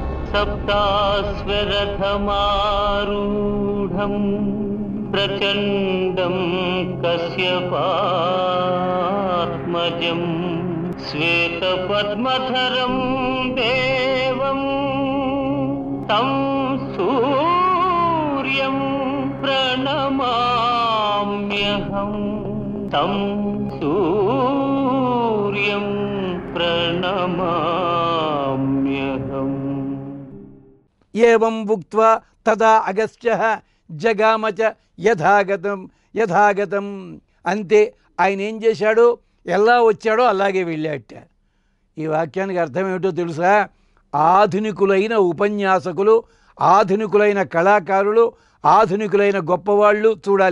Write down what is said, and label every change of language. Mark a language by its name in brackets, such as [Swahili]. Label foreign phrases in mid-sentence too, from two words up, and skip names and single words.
[Sanskrit] सप्ताश्वरथमारूढं प्रचण्डं कश्यपात्मजं श्वेतपद्मधरं देवं तं सूर्यं प्रणमाम्यहं तं सूर्यं प्रणमाम्यहम्। ఏవం ఉక్త్వా తదా అగస్త్యః జగామ చ యథాగతం. [Telugu] అంతే, ఆయన ఏం చేశాడో, ఎలా వచ్చాడో అలాగే వెళ్ళాట. ఈ వాక్యానికి అర్థం ఏమిటో తెలుసా? ఆధునికులైన ఉపన్యాసకులు, ఆధునికులైన కళాకారులు, ఆధునికులైన గొప్పవాళ్ళు చూడాలి.